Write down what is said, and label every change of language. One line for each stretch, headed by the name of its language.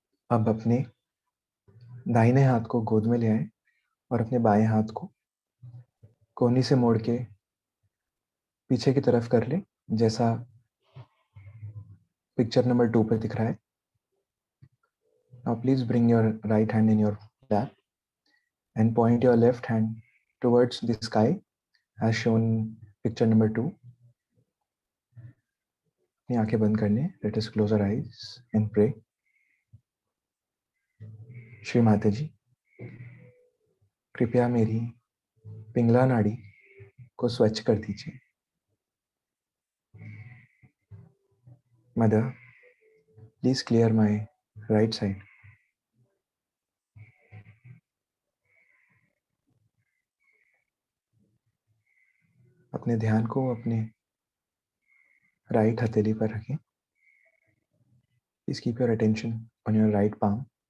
Hindi: अब अपने दाहिने हाथ को गोद में ले आए और अपने बाएं हाथ को कोहनी से मोड़ के पीछे की तरफ कर ले, जैसा पिक्चर नंबर 2 पे दिख रहा है.
English: Now please bring your right hand in your lap and point your left hand towards the sky as shown in picture number 2.
Hindi: अपनी आंखें बंद करने.
English: Let us close our eyes and pray.
Hindi: Shri Mata जी, कृपया मेरी पिंगला नाड़ी को स्वच्छ कर दीजिए.
English: Mother, please clear my right side.
Hindi: अपने ध्यान को अपने राइट हथेली पर रखें.
English: Please keep your attention on your right palm.